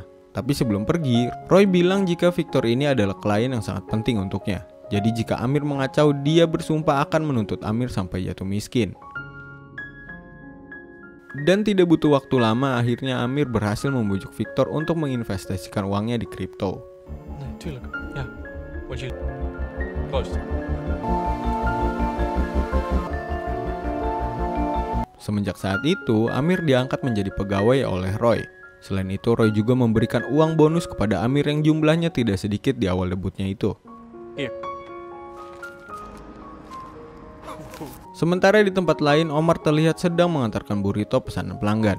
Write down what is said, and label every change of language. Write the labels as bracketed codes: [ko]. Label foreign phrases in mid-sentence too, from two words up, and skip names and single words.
[id] Tapi sebelum pergi, Roy bilang jika Victor ini adalah klien yang sangat penting untuknya. Jadi jika Amir mengacau, dia bersumpah akan menuntut Amir sampai jatuh miskin. Dan tidak butuh waktu lama, akhirnya Amir berhasil membujuk Victor untuk menginvestasikan uangnya di kripto. [nl] Nee, tuurlijk. Ja. Wat je... Proost. [id] Semenjak saat itu, Amir diangkat menjadi pegawai oleh Roy. Selain itu, Roy juga memberikan uang bonus kepada Amir yang jumlahnya tidak sedikit di awal debutnya itu. Sementara di tempat lain, Omar terlihat sedang mengantarkan burrito pesanan pelanggan.